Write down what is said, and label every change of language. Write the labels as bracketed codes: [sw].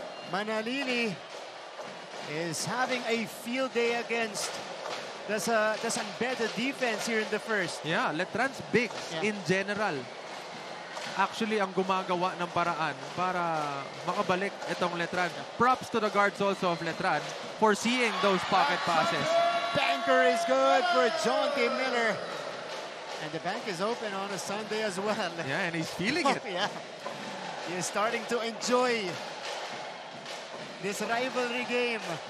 [en] Manalili is having a field day against the San Beda defense here in the first. Yeah, Letran's bigs in general. [tl] Actually, ang gumagawa ng paraan para makabalik itong Letran. [en] Props to the guards also of Letran for seeing those pocket passes. Banker is good for Jonty Miller. And the bank is open on a Sunday as well. Yeah, and he's feeling it. Yeah. He is starting to enjoy this rivalry game.